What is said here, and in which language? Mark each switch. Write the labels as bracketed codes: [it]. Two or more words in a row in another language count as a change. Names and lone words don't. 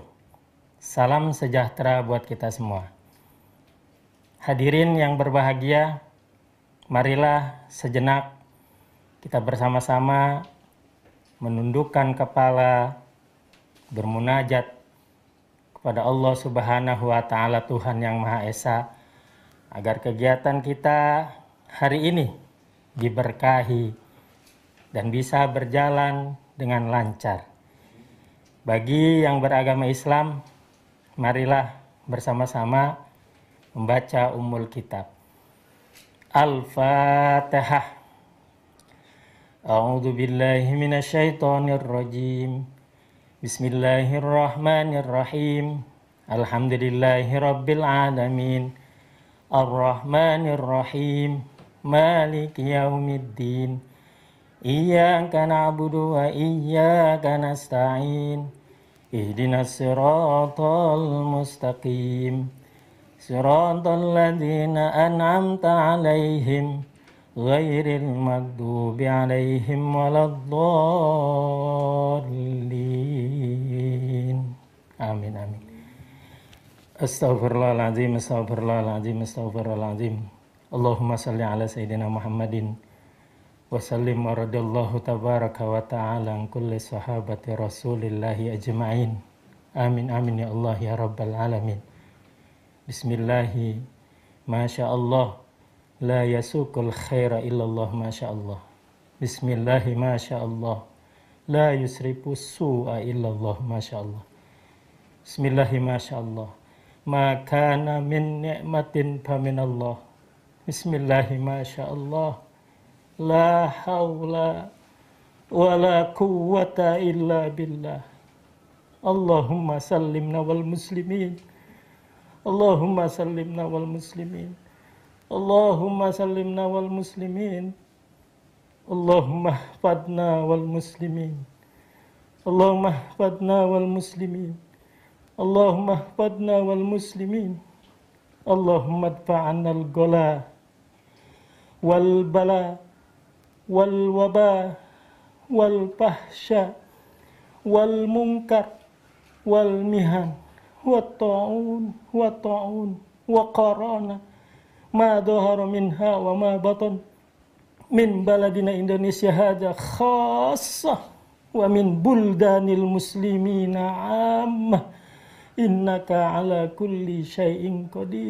[id] Salam sejahtera buat kita semua. Hadirin yang berbahagia, marilah sejenak kita bersama-sama menundukkan kepala, bermunajat kepada Allah [ar] سبحانه وتعالى, [id] Tuhan yang Maha Esa, agar kegiatan kita hari ini diberkahi dan bisa berjalan dengan lancar. Bagi yang beragama Islam, marilah bersama-sama membaca Ummul Kitab. Al-Fatihah. [ar] أعوذ بالله من الشيطان الرجيم. بسم الله الرحمن الرحيم الحمد لله رب العالمين. الرحمن الرحيم مالك يوم الدين. إياك نعبد وإياك نستعين. اهدنا الصراط المستقيم. صراط الذين أنعمت عليهم غير المغضوب عليهم ولا الضالين. آمين آمين. أستغفر الله العظيم أستغفر الله العظيم أستغفر الله العظيم. اللهم صل على سيدنا محمد وسلم ورضي الله تبارك وتعالى عن كل صحابة رسول الله أجمعين. آمين آمين يا الله يا رب العالمين. بسم الله ما شاء الله لا يسوق الخير إلا الله ما شاء الله. بسم الله ما شاء الله لا يصرف السوء إلا الله ما شاء الله. بسم الله ما شاء الله ما كان من نعمة فمن الله. بسم الله ما شاء الله لا حول ولا قوة إلا بالله. اللهم سلمنا والمسلمين. اللهم سلمنا والمسلمين. اللهم سلمنا والمسلمين. اللهم احفظنا والمسلمين. اللهم احفظنا والمسلمين. اللهم احفظنا والمسلمين. اللهم ادفع عنا الغلاء والبلاء والوباء والفحشاء والمنكر والمحن والطاعون وقرانا ما ظهر منها وما بطن من بلدنا Indonesia هذا خاصة ومن بلدان المسلمين عامة إنك على كل شيء قدير.